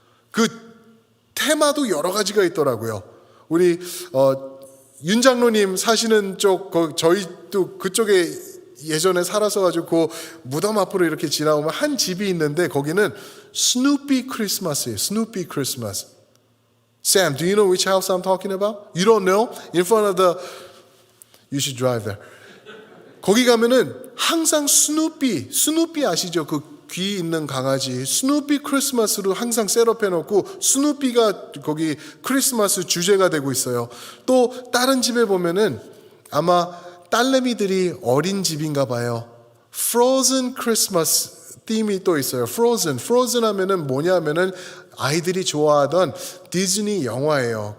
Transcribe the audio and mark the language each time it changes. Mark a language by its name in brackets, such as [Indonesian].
[Korean] 그 테마도 여러 가지가 있더라고요. 우리 윤 장로님 사시는 쪽, 저희도 그쪽에 예전에 살아서 가지고 그 무덤 앞으로 이렇게 지나오면 한 집이 있는데 거기는 스누피 크리스마스예요. 스누피 크리스마스. [English] Sam, do you know which house I'm talking about? You don't know? In front of the, you should drive there. [Korean] 거기 가면은 항상 스누피 아시죠? 그 귀 있는 강아지 스누피 크리스마스로 항상 셋업해 놓고 스누피가 거기 크리스마스 주제가 되고 있어요. 또 다른 집에 보면은 아마 딸내미들이 어린 집인가 봐요. Frozen Christmas 팀이 또 있어요. Frozen 하면은 뭐냐면은 아이들이 좋아하던 디즈니 영화예요.